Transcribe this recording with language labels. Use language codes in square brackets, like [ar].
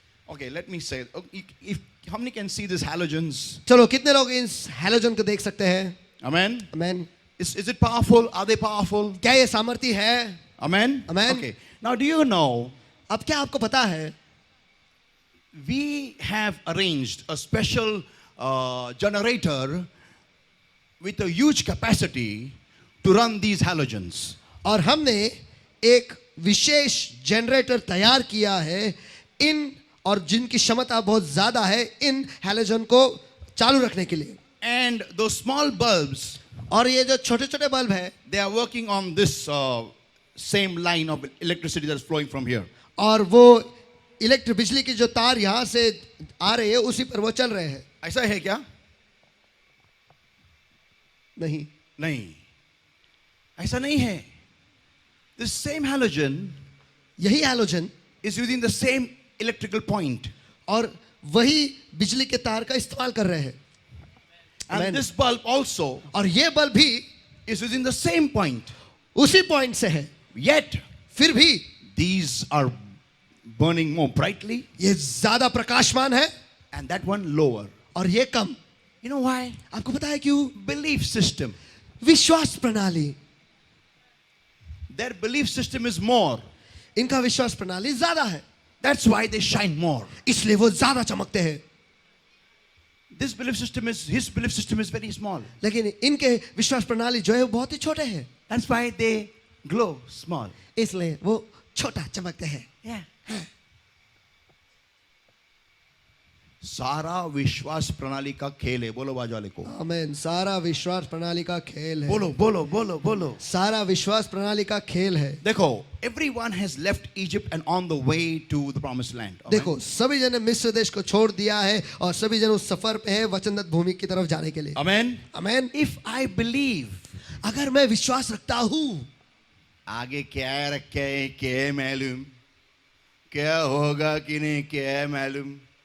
[en] Okay, let me say, if how many can see these halogens? [hi] चलो कितने लोग इस हैलोजन को देख सकते हैं? [en] Amen. [hi] Amen. [en] Is it powerful? Are they powerful? [hi] क्या ये सामर्थ्य है? [en] Amen. Amen. Okay. Now, do you know? [hi] अब क्या आपको पता है? [en] We have arranged a special generator with a huge capacity to run these halogens. [hi] और हमने एक विशेष जनरेटर तैयार किया है इन और जिनकी क्षमता बहुत ज्यादा है इन हैलोजन को चालू रखने के लिए. [en] And those small bulbs, [hi] और ये जो छोटे छोटे बल्ब है, [en] they are working on this same line of electricity that is flowing from here. [hi] और वो इलेक्ट्रिक बिजली की जो तार यहां से आ रही है उसी पर वो चल रहे हैं। ऐसा है क्या? नहीं, नहीं, ऐसा नहीं है. [en] This same halogen [hi] यही halogen [en] is using the same electrical point. [hi] और वही बिजली के तार का इस्तेमाल कर रहे हैं। [en] And Amen. this bulb also [hi] और ये बल्ब भी [en] is using the same point. [hi] उसी पॉइंट से है, [en] Yet, [hi] फिर भी [en] these are burning more brightly [hi] ये ज्यादा प्रकाशमान है [en] and that one lower. [hi] और ये कम। [en] You know why? [hi] आपको पता है क्यों? [en] Belief system. [hi] विश्वास प्रणाली, [en] Their belief system is more. [hi] इनका विश्वास प्रणाली ज्यादा है, [en] That's why they shine more. [hi] इसलिए वो ज्यादा चमकते हैं। [en] His belief system is very small. [hi] लेकिन इनके विश्वास प्रणाली जो है वो बहुत ही छोटे हैं, [en] That's why they glow small. [hi] इसलिए वो छोटा चमकते हैं। [en] Yeah. [hi] सारा विश्वास प्रणाली का खेल है. बोलो बाजू वाले को. आमीन। सारा विश्वास प्रणाली का खेल है। बोलो बोलो बोलो बोलो. सारा विश्वास प्रणाली का खेल है। [en] देखो, everyone has left Egypt and on the way to the promised land. Amen? [hi] देखो, सभी जन ने मिस्र देश को छोड़ दिया है और सभी जन उस सफर पे है वचनदत्त भूमि की तरफ जाने के लिए। [en] Amen. [hi] आमीन। [en] If I believe, [hi] अगर मैं विश्वास रखता हूँ, आगे क्या रखे है क्या मालूम, क्या होगा कि नहीं क्या मालूम.